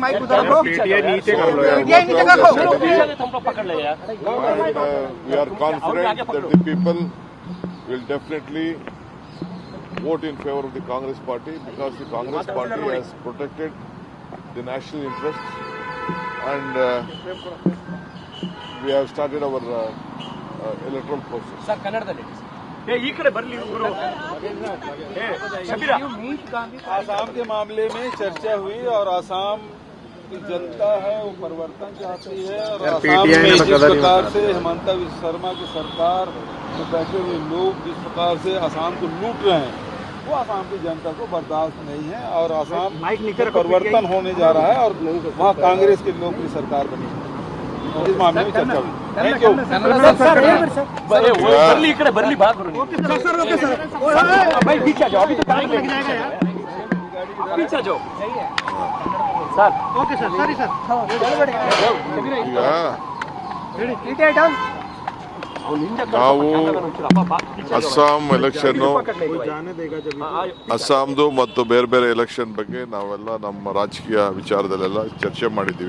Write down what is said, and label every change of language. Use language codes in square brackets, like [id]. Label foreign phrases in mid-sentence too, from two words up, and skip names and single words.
[en] And we are confident that the people will definitely vote in favor of the Congress party, because the Congress party has protected the national interests, and we have started our electoral process. Sir, [kn] Kannadalli. ಈ ಕಡೆ ಬರಲಿ ಗುರು. [hi] आसाम के मामले में चर्चा हुई और आसाम की जनता है वो परिवर्तन चाहती है, और आसाम में जिस प्रकार से हेमंता विश्व शर्मा की सरकार में बैठे हुए लोग जिस प्रकार से आसाम को लूट रहे हैं, वो आसाम की जनता को बर्दाश्त नहीं है, और आसाम परिवर्तन होने जा रहा है और वहाँ कांग्रेस के लोग की सरकार बनी है. इस मामले में चर्चा हुई. [en] thank you. [hi] बरली बात पीछे जो सर [en] OK sir [kn] ಸರಿ ಸರ್ ಈಗ ನಾವು ಅಸ್ಸಾಂ ಎಲೆಕ್ಷನ್ನು ಅಸ್ಸಾಂದು ಮತ್ತು ಬೇರೆ ಬೇರೆ ಎಲೆಕ್ಷನ್ ಬಗ್ಗೆ ನಾವೆಲ್ಲ ನಮ್ಮ ರಾಜಕೀಯ ವಿಚಾರದಲ್ಲೆಲ್ಲ ಚರ್ಚೆ ಮಾಡಿದ್ದೀವಿ.